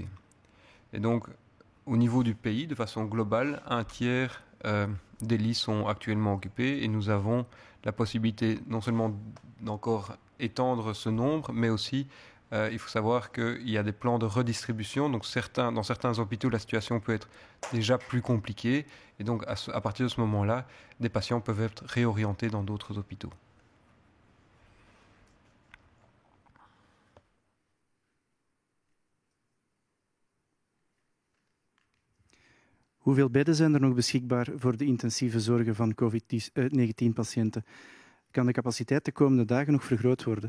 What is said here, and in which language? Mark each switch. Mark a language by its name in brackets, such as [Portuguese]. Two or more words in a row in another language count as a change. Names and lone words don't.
[French] Et donc, au niveau du pays, de façon globale, un tiers des lits sont actuellement occupés et nous avons la possibilité non seulement d'encore étendre ce nombre, mais aussi il faut savoir qu'il y a des plans de redistribution. Donc dans certains hôpitaux, la situation peut être déjà plus compliquée. Et donc à partir de ce moment-là, des patients peuvent être réorientés dans d'autres hôpitaux. [Dutch] Hoeveel bedden zijn er nog beschikbaar voor de intensieve zorgen van COVID-19-patiënten? Kan de capaciteit de komende dagen nog vergroot worden?